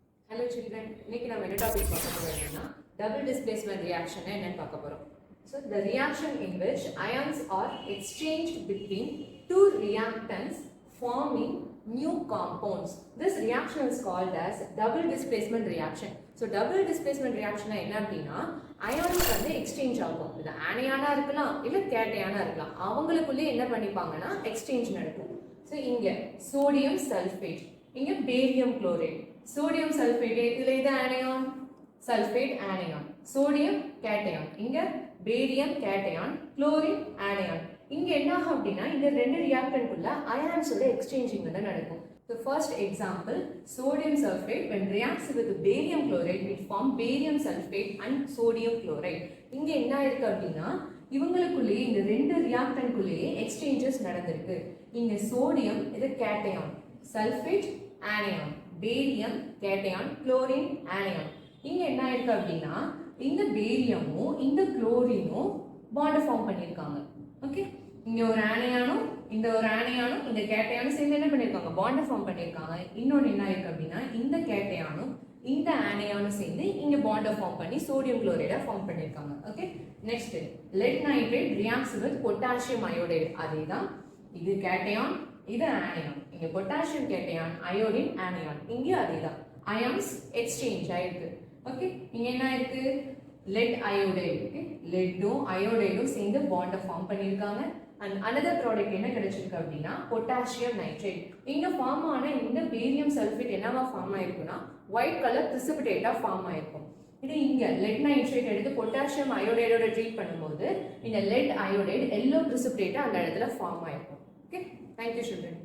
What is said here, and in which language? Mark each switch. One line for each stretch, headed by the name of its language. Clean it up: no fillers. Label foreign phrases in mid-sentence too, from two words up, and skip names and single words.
English: Hello children,
Tamil: இன்னைக்கு நம்ம என்ன டாபிக் பார்க்க போறோம்னா
English: double displacement reaction
Tamil: என்னன்னு பார்க்க போறோம்.
English: So the reaction in which ions are exchanged between two reactants forming new compounds. This reaction is called as double displacement reaction. So double displacement reaction
Tamil: என்ன அப்படின்னா ions வந்து exchange ஆகும். இது anion இருக்கலாம் இல்ல cation இருக்கலாம். அவங்களுக்குள்ளே என்ன பண்ணிப்பாங்கன்னா exchange நடக்கும்.
English: So இங்க sodium sulfate, இங்க barium chloride. Sodium sulfate
Tamil: இதுல இது
English: anion, sulfate anion, sodium cation, இங்க barium cation, chlorine anion.
Tamil: இங்க என்ன ஆகும் அப்படினா இந்த ரெண்டு reactant குள்ள ions ஓட exchanging வந்து நடக்கும்.
English: So first example, sodium sulfate when reacts with barium chloride will form barium sulfate and sodium chloride.
Tamil: இங்க என்ன இருக்கு அப்படினா இவங்களுக்குள்ளே இந்த ரெண்டு reactant குள்ளே exchanges நடந்திருக்கு.
English: இங்க sodium இது cation, sulfate anion, barium cation, chlorine anion.
Tamil: இங்க என்ன இருக்கு அப்படினா இந்த பேரியமும் இந்த குளோரினும்
English: bond form
Tamil: பண்ணிருக்காங்க. ஓகே, இங்க ஒரு ஆனியானும் இந்த ஒரு ஆனியானும் இந்த கேட்டையானும் சேர்ந்து என்ன பண்ணிருக்காங்க,
English: bond form
Tamil: பண்ணிருக்காங்க. இன்னொன்னு என்ன இருக்கு அப்படினா இந்த கேட்டையானும் இந்த ஆனியானும் சேர்ந்து இங்க
English: bond form
Tamil: பண்ணி
English: sodium chloride
Tamil: ஃபார்ம் பண்ணிருக்காங்க. ஓகே,
English: நெக்ஸ்ட் lead nitrate reacts with potassium iodide.
Tamil: அதேதான், இது கேட்டையான் இது ஆனியான். இங்க பொட்டாசியம் கேட்டையான், அயோடின் ஆனியான். இங்க அதேதான்,
English: ions exchange
Tamil: ஆயிருக்கு. ஓகே, இங்க என்ன இருக்கு,
English: lead iodide.
Tamil: ஓகே, leadடும் அயோடைடும் சேர்ந்து
English: bond form
Tamil: பண்ணிருக்காங்க.
English: and another product
Tamil: என்ன கிடைச்சிருக்கு அப்படினா
English: potassium nitrate.
Tamil: இங்க ஃபார்ம் ஆன இந்த
English: barium sulfate
Tamil: என்னவா ஃபார்ம் ஆயிருக்குனா
English: white color precipitate
Tamil: ஃபார்ம் ஆயிருக்கும். இது இங்க
English: lead nitrate
Tamil: எடுத்து
English: potassium iodide
Tamil: ட்ரீட் பண்ணும்போது இந்த
English: lead iodide yellow precipitate
Tamil: அந்த இடத்துல ஃபார்ம் ஆயிருக்கும். ஓகே,
English: thank you children.